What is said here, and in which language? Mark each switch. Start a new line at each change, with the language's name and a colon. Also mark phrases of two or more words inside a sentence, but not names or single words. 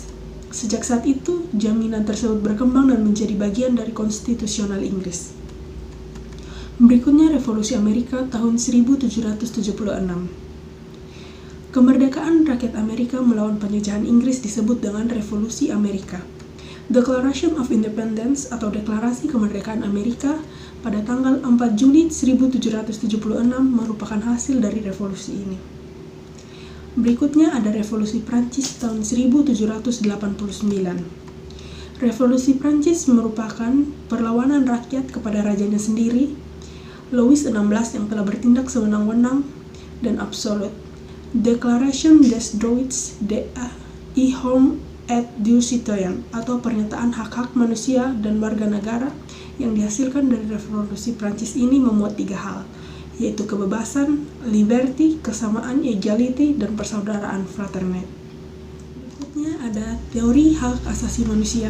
Indonesian: Sejak saat itu, jaminan tersebut berkembang dan menjadi bagian dari konstitusional Inggris. Berikutnya Revolusi Amerika tahun 1776. Kemerdekaan rakyat Amerika melawan penjajahan Inggris disebut dengan Revolusi Amerika. Declaration of Independence atau Deklarasi Kemerdekaan Amerika pada tanggal 4 Juli 1776 merupakan hasil dari revolusi ini. Berikutnya ada Revolusi Prancis tahun 1789. Revolusi Prancis merupakan perlawanan rakyat kepada rajanya sendiri, Louis XVI yang telah bertindak sewenang-wenang dan absolut. Declaration des droits de l'homme et du citoyen atau pernyataan hak-hak manusia dan warga negara yang dihasilkan dari revolusi Prancis ini memuat 3 hal, yaitu kebebasan, liberty, kesamaan, equality, dan persaudaraan, fraternité. Berikutnya ada teori hak asasi manusia.